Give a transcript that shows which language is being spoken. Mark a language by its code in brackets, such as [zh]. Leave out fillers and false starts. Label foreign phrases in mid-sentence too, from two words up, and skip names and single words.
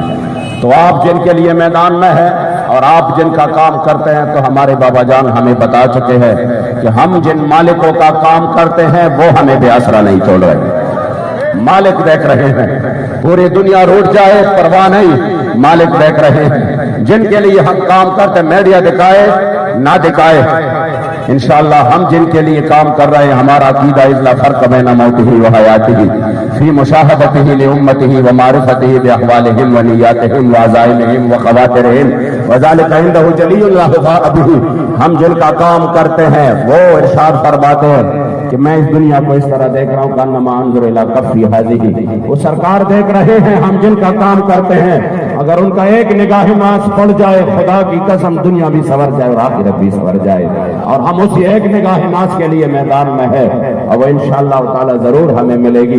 [ur] تو آپ جن کے لیے میدان میں ہے اور آپ جن کا کام کرتے ہیں، تو ہمارے بابا جان ہمیں بتا چکے ہیں کہ ہم جن مالکوں کا کام کرتے ہیں وہ ہمیں بے آسرا نہیں چھوڑ رہے۔ مالک دیکھ رہے ہیں، پوری دنیا روٹ جائے پرواہ نہیں، مالک دیکھ رہے ہیں۔ جن کے لیے ہم کام کرتے، میڈیا دکھائے نہ دکھائے، [ar] انشاءاللہ [ur] ہم جن کے لیے کام کر رہے ہیں، ہمارا عقیدہ [ar] الا فرق بین موتہ و حیاتہ فی مشاہدتہ لامتہ و معرفتہ باحوالہم و نیاتہم و عزائمہم و خواترہم وذلک عندہ جلی لا غبار بہ۔ [ur] ہم جن کا کام کرتے ہیں وہ ارشاد فرماتے ہیں کہ میں اس دنیا کو اس طرح دیکھ رہا ہوں [ar] کانما انظر الی کفی ہذہ، [ur] وہ سرکار دیکھ رہے ہیں ہم جن کا کام کرتے ہیں، اگر ان کا ایک نگاہ ناز پڑ جائے، خدا کی قسم دنیا بھی سنور جائے اور آخرت بھی سنور جائے، اور ہم اسی ایک نگاہ ناز کے لیے میدان میں ہے، اور وہ [ar] انشاءاللہ تعالی [ur] ضرور ہمیں ملے گی۔